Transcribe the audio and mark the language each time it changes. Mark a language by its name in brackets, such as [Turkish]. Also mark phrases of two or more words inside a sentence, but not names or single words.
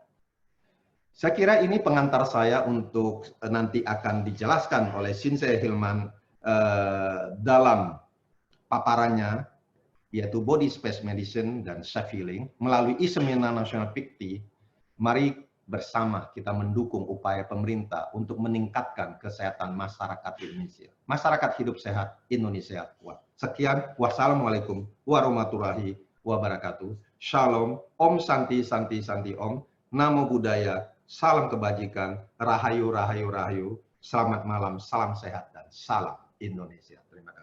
[Indonesian] Saya kira ini pengantar saya untuk nanti akan dijelaskan oleh Shinsei Hillman dalam paparannya, yaitu Body Space Medicine dan [English] Self Healing [Indonesian] melalui Seminar Nasional PIKTI. Mari bersama kita mendukung upaya pemerintah untuk meningkatkan kesehatan masyarakat Indonesia. Masyarakat hidup sehat, Indonesia kuat. Sekian, [Arabic] wassalamualaikum warahmatullahi wabarakatuh. [Indonesian] Shalom, [Sanskrit] Om Santi Santi Santi Om, [Pali] Namo Buddhaya, [Indonesian] salam kebajikan, [Javanese] Rahayu Rahayu Rahayu, [Indonesian] selamat malam, salam sehat, dan salam Indonesia. Terima kasih.